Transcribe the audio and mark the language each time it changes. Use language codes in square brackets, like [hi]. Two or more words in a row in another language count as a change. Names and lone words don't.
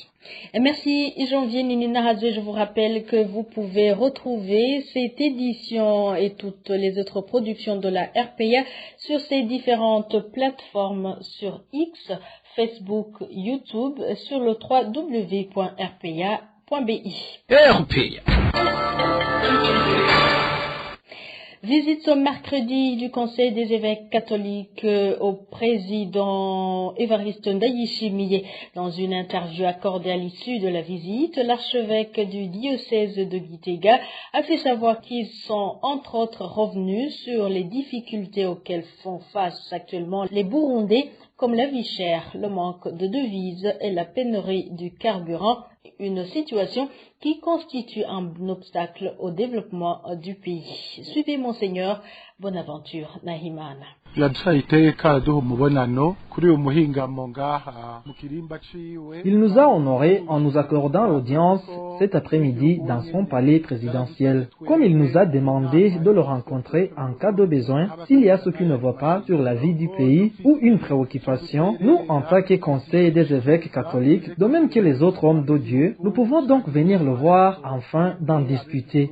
[fr] Merci Janvier Ninina Hazwe. Je vous rappelle que vous pouvez retrouver cette édition et toutes les autres productions de la RPA sur ces différentes plateformes sur X, Facebook, YouTube, sur le www.rpa.bi. RPA. Visite ce mercredi du Conseil des évêques catholiques au président Évariste Ndayishimiye. Dans une interview accordée à l'issue de la visite, l'archevêque du diocèse de Gitega a fait savoir qu'ils sont entre autres revenus sur les difficultés auxquelles font face actuellement les Burundais, comme la vie chère, le manque de devises et la pénurie du carburant, une situation qui constitue un obstacle au développement du pays. Suivez Monseigneur Bonaventure Nahimana. [rn] yaduhaye iteka duha umubonano kuri uyu muhingamo ngaha mu kirimba ciwe. [fr] Il nous a honorés en nous accordant l'audience cet après-midi dans son palais présidentiel. Comme il nous a demandé de le rencontrer en cas de besoin, s'il y a ce qui ne va pas sur la vie du pays ou une préoccupation, nous, en tant que conseil des évêques catholiques, de même que les autres hommes de Dieu, nous pouvons donc venir le voir afin d'en discuter.